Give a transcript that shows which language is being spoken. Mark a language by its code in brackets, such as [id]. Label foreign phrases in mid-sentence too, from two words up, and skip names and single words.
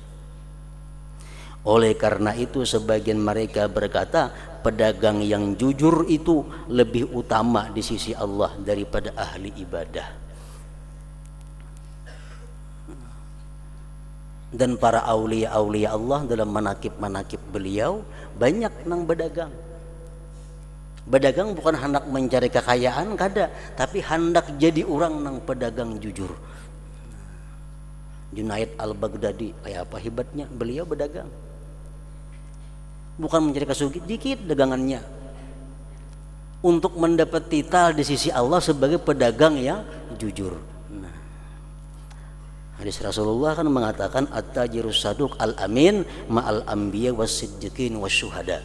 [id] Oleh karena itu sebagian mereka berkata, pedagang yang jujur itu lebih utama di sisi Allah daripada ahli ibadah. Dan para aulia-aulia Allah dalam manakib-manakib beliau banyak nang bedagang. [bjn] Bedagang bukan hendak mencari kekayaan kada, tapi hendak jadi orang nang pedagang jujur. [id] Junaid al-Baghdadi kayak apa hebatnya, beliau bedagang. Bukan mencari kesugihan, dikit dagangannya. Untuk mendapat titel di sisi Allah sebagai pedagang yang jujur. Nah, hadis Rasulullah kan mengatakan [ar] التاجر الصدوق الأمين مع الأنبياء والصديقين والشهداء.